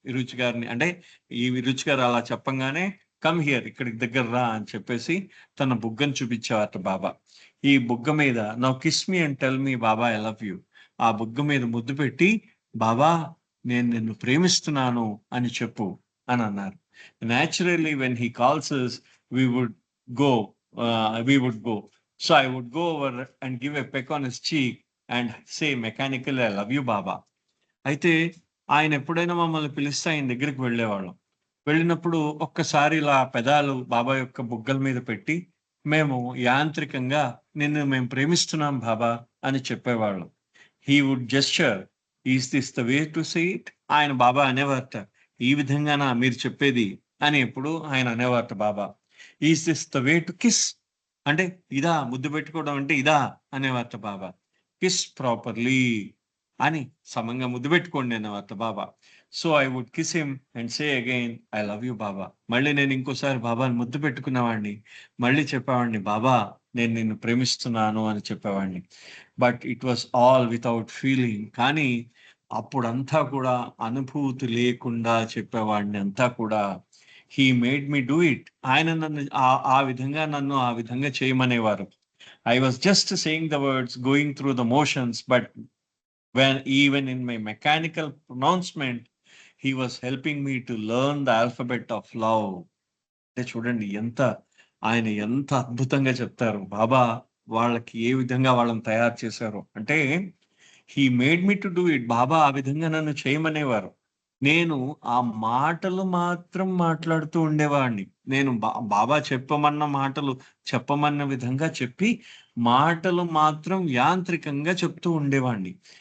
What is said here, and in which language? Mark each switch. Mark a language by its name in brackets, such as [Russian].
[Telugu] రుచి గారిని అంటే ఈ రుచి గారు అలా చెప్పంగానే [English] come here [Telugu] ఇక్కడికి దగ్గర రా అని చెప్పేసి తన బుగ్గని చూపించేవారట బాబా. ఈ బుగ్గ మీద [English] Now kiss me and tell me బాబా I love you. [Telugu] ఆ బుగ్గ మీద ముద్దు పెట్టి బాబా నేను నిన్ను ప్రేమిస్తున్నాను అని చెప్పు అని అన్నారు. [English] Naturally when he calls us we would go we would go. So I would go over and give a peck on his cheek and say mechanical I love you బాబా. [Telugu] అయితే ఆయన ఎప్పుడైనా మమ్మల్ని పిలిస్తే ఆయన దగ్గరికి వెళ్ళేవాళ్ళం. వెళ్ళినప్పుడు ఒక్కసారి ఇలా పెదాలు బాబా యొక్క బుగ్గల మీద పెట్టి మేము యాంత్రికంగా నిన్ను మేము ప్రేమిస్తున్నాం బాబా అని చెప్పేవాళ్ళం. [English] He would gesture is this the way to say it. [Telugu] ఆయన బాబా అనేవారట ఈ విధంగానా మీరు చెప్పేది అని ఎప్పుడు ఆయన అనేవారట బాబా. [English] is this the way to kiss [Telugu] అంటే ఇదా ముద్దు పెట్టుకోవడం అంటే ఇదా అనేవారట బాబా. [English] kiss properly [Telugu] అని సమంగా ముద్దు పెట్టుకోండి అన్నమాట బాబా. [English] So I would kiss him and say again I love you Baba. [Telugu] మళ్ళీ నేను ఇంకోసారి బాబాని ముద్దు పెట్టుకునేవాడిని. మళ్ళీ చెప్పేవాడిని బాబా నేను నిన్ను ప్రేమిస్తున్నాను అని చెప్పేవాడిని. [English] But it was all without feeling. [Telugu] కానీ అప్పుడంతా కూడా అనుభూతి లేకుండా చెప్పేవాడిని అంతా కూడా. [English] He made me do it. [Telugu] ఆయన నన్ను ఆ విధంగా నన్ను ఆ విధంగా చేయమనేవారు. [English] I was just saying the words, going through the motions, but when even in my mechanical pronouncement, he was helping me to learn the alphabet of love. [Telugu] అంటే చూడండి ఆయన ఎంత అద్భుతంగా చెప్తారు. బాబా వాళ్ళకి ఏ విధంగా వాళ్ళని తయారు చేశారు. అంటే [English] He made me to do it. [Telugu] బాబా ఆ విధంగా నన్ను చేయమనేవారు. నేను ఆ మాటలు మాత్రం మాట్లాడుతూ ఉండేవాడిని. నేను బాబా చెప్పమన్న మాటలు చెప్పమన్న విధంగా చెప్పి, మాటలు మాత్రం యాంత్రికంగా చెప్తూ ఉండేవాడిని.